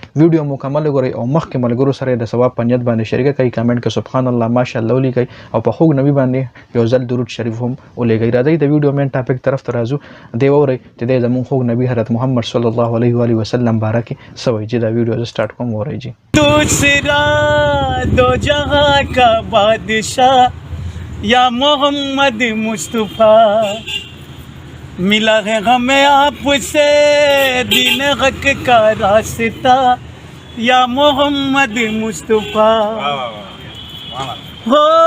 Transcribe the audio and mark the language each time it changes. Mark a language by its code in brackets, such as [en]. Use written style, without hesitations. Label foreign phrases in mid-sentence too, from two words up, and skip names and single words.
[ps] ویډیو مکمل وګورئ او مخکې ملګرو سره د ثواب په نیت باندې شریکه کړئ. کمنټ کې [ar] سبحان الله ماشاءالله [ps] ولیکئ او په خوږ نبی باندې یو ځل درود شریف هم ولېږئ. راځئ د ویډیو [en] main topic [ps] طرف ته راځو. دی واورئ چې دی زموږ خوږ نبی حضرت محمد [ar] صلی الله علیه و آله وسلم [ps] باره کې څه وایي. چې دا ویډیو زه سټارټ کوم. واورئ جی. [ur] دوسرا دو جہاں کا بادشاہ یا محمد مصطفیٰ ملا ہے ہمیں آپ سے دین حق کا راستہ یا محمد مصطفیٰ ہو